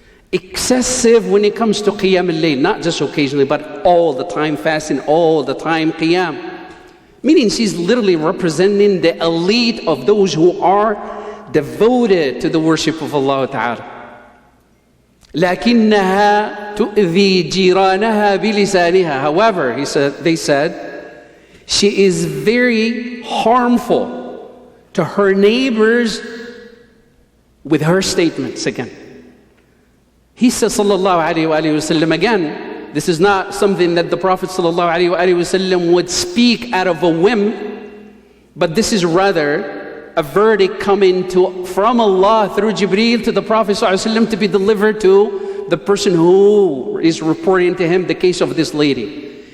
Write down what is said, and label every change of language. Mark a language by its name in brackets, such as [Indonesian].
[English] Excessive when it comes to qiyam al-layl, not just occasionally, but all the time fasting, all the time qiyam. Meaning she's literally representing the elite of those who are devoted to the worship of Allah Ta'ala. [Arabic] لكنها تؤذي جيرانها بلسانها. [English] However, they said, she is very harmful to her neighbors with her statements again. He says, sallallahu alayhi wa sallam, again, this is not something that the Prophet sallallahu alayhi wa sallam would speak out of a whim, but this is rather a verdict coming from Allah through Jibreel to the Prophet sallallahu alayhi wa sallam to be delivered to the person who is reporting to him the case of this lady.